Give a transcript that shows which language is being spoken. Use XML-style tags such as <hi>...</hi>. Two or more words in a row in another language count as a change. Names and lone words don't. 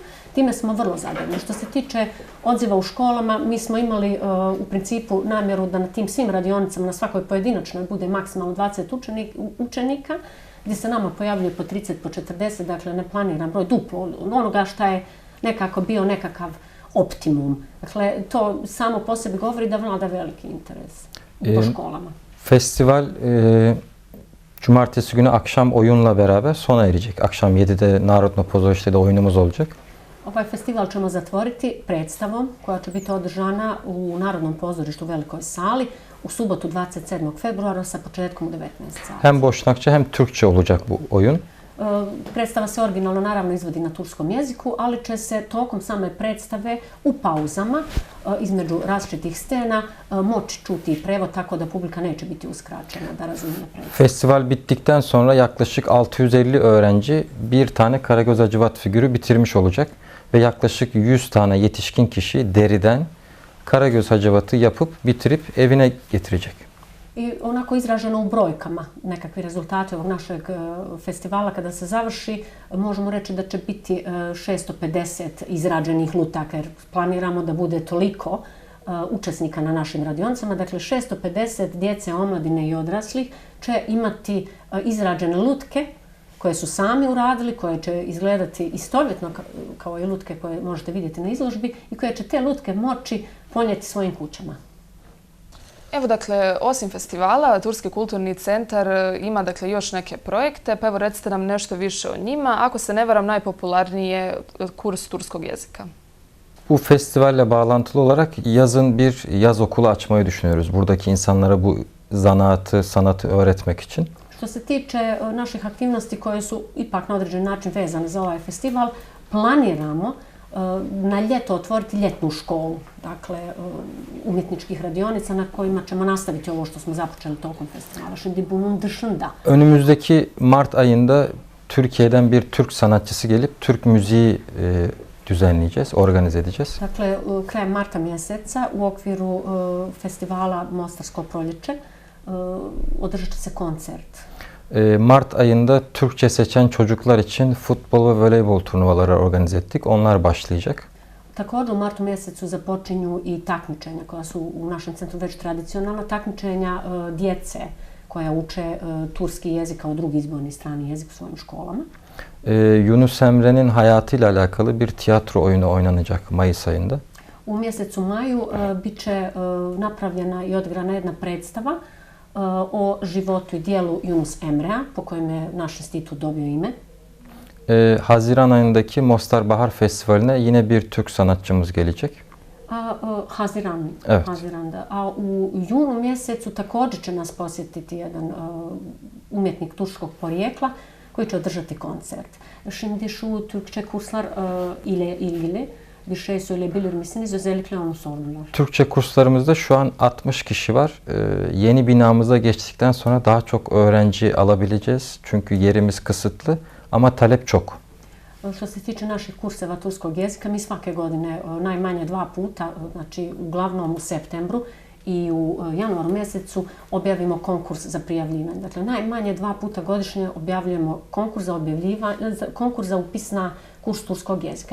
<bs>Time smo vrlo zadovoljni. Što se tiče odziva u školama, mi smo imali u principu namjeru da na tim svim radionicama, na svakoj pojedinačnoj, bude maksimalno 20 učenika, gdje se nama pojavljuje po 30, po 40, dakle ne planiran broj duplo onoga što je nekako bio nekakav optimum. Dakle, to samo po sebi govori da vlada veliki interes po školama.</bs> <tr>Festival cumartesi günü akşam oyunla beraber sona erecek. Akşam 7'de Narodno pozorište'de oyunumuz olacak.</tr> <bs>Ovaj festival ćemo zatvoriti predstavom koja će biti održana u Narodnom pozorištu u Velikoj sali u subotu 27. februara sa početkom u 19 sati.</bs> <tr>Hem Bošnakça hem Türkçe olacak bu oyun.</tr> <bs>Predstava se originalno naravno izvodi na turskom jeziku, ali će se tokom same predstave u pauzama između različitih scena moći čuti i prevod, tako da publika neće biti uskraćena da razumije predstavu.</bs> <tr>Festival bittikten sonra yaklaşık 650 öğrenci bir tane Karagöz Hacivat figürü bitirmiş olacak ve yaklaşık 100 tane yetişkin kişi deriden Karagöz Hacivat'ı yapıp bitirip evine getirecek.</tr> <bs>I onako izraženo u brojkama nekakvi rezultati ovog našeg festivala kada se završi, možemo reći da će biti 650 izrađenih lutaka jer planiramo da bude toliko učesnika na našim radionicama. Dakle, 650 djece, omladine i odraslih će imati izrađene lutke koje su sami uradili, koje će izgledati istovjetno kao i lutke koje možete vidjeti na izložbi i koje će te lutke moći ponijeti svojim kućama. Evo dakle, osim festivala, Turski kulturni centar ima dakle još neke projekte, pa evo recite nam nešto više o njima. Ako se ne varam, najpopularniji je kurs turskog jezika.</bs> <tr>Bu festivalle bağlantılı olarak yazın bir yaz okulu açmayı düşünüyoruz. Buradaki insanlara bu zanaatı, sanatı öğretmek için.</tr> <bs>Što se tiče naših aktivnosti koje su ipak na određen način vezane za ovaj festival, planiramo na ljeto otvoriti ljetnu şkolu, dakle umjetničkih radionica na kojima ćemo nastaviti ovo što smo započeli tokom festivala.</bs> <tr>Şimdi bunun dışında. Önümüzdeki Mart ayında Türkiye'den bir Türk sanatçısı gelip Türk müziği düzenleyeceğiz, organize edeceğiz.</tr> <bs>Dakle, krajem marta mjeseca u okviru festivala Mostarsko proljeće održat će se koncert.</bs> <tr>Mart ayında Türkçe seçen çocuklar için futbol ve voleybol turnuvaları organize ettik. Onlar başlayacak.</tr> <bs>Također u martu mjesecu započinju i takmičenja koja su u našem centru već tradicionalna takmičenja djece koja uče turski jezik kao drugi izborni strani jezik u svojim školama.</bs> <tr>Yunus Emre'nin hayatıyla alakalı bir tiyatro oyunu oynanacak Mayıs ayında.</tr> <bs>U mjesecu maju bit će napravljena i odigrana jedna predstava o životu i dijelu Yunus Emre'a, po kojem je naš institut dobio ime.</bs> <tr>Haziran ayındaki Mostar Bahar Festivali'ne yine bir Türk sanatçımız gelecek. Evet. Haziranda.</tr> <bs>A u junu mjesecu također će nas posjetiti jedan umjetnik turskog porijekla koji će održati koncert.</bs> <tr>Şimdi şu Türkçe kurslar ile ilgili bir şey söyleyebilir misiniz? Özellikle onu sordular. Türkçe kurslarımızda şu an 60 kişi var. Yeni binamıza geçtikten sonra daha çok öğrenci alabileceğiz. Çünkü yerimiz kısıtlı ama talep çok.</tr> <bs>Što se tiče naših kurseva turskog jezika, mi svake godine najmanje 2 puta, znači uglavnom u septembru i u januaru mjesecu objavimo konkurs za prijavljivanje. Dakle, najmanje 2 puta godišnje objavljujemo konkurs za upis na kurs turskog jezika.</bs>